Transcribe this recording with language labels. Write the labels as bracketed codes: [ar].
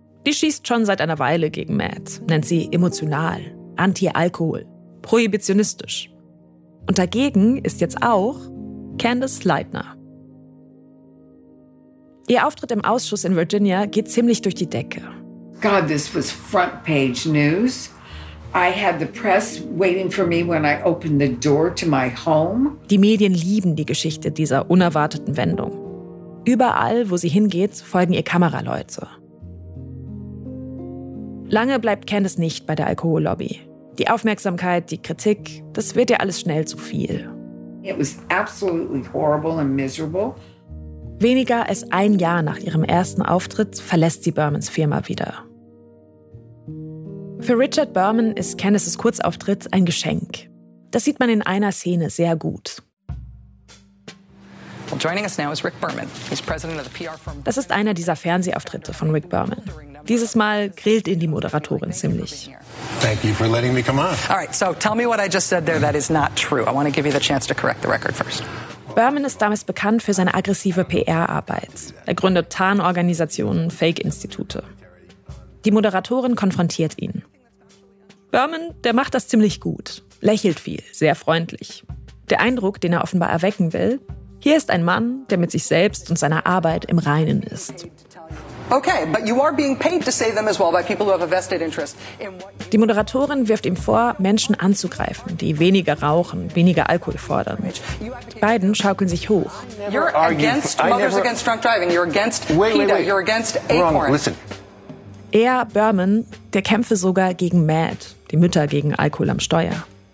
[de] Die schießt schon seit einer Weile gegen Matt, nennt sie emotional, anti-Alkohol, prohibitionistisch. Und dagegen ist jetzt auch Candace Leitner. Ihr Auftritt im Ausschuss in Virginia geht ziemlich durch die Decke. [en] God, this was front page news. I had the press waiting for me when I opened the door to my home. [de] Die Medien lieben die Geschichte dieser unerwarteten Wendung. Überall, wo sie hingeht, folgen ihr Kameraleute. Lange bleibt Candace nicht bei der Alkohollobby. Die Aufmerksamkeit, die Kritik, das wird ihr alles schnell zu viel. [en] It was absolutely horrible and miserable. [de] Weniger als ein Jahr nach ihrem ersten Auftritt verlässt sie Bermans Firma wieder. Für Richard Berman ist Candaces Kurzauftritt ein Geschenk. Das sieht man in einer Szene sehr gut. [en] Well, joining us now is Rick Berman. He's president of the PR firm. [de] Das ist einer dieser Fernsehauftritte von Rick Berman. Dieses Mal grillt ihn die Moderatorin ziemlich. [en] Thank you for letting me come on. All right, so tell me what I just said there that is not true. I want to give you the chance to correct the record first. [de] Berman ist damals bekannt für seine aggressive PR-Arbeit. Er gründet Tarnorganisationen, Fake-Institute. Die Moderatorin konfrontiert ihn. Berman, der macht das ziemlich gut. Lächelt viel, sehr freundlich. Der Eindruck, den er offenbar erwecken will, hier ist ein Mann, der mit sich selbst und seiner Arbeit im Reinen ist. [en] Okay, but you are being paid to say them as well by people who have a vested interest in what. [de] Die Moderatorin wirft ihm vor, Menschen anzugreifen, die weniger rauchen, weniger Alkohol fordern. Die beiden schaukeln sich hoch. [en] You're against mothers against drunk driving. You're against PETA. You're against Acorn. Wrong. Listen. [de] Er, Berman, der kämpfe sogar gegen MAD, die Mütter gegen Alkohol am Steuer.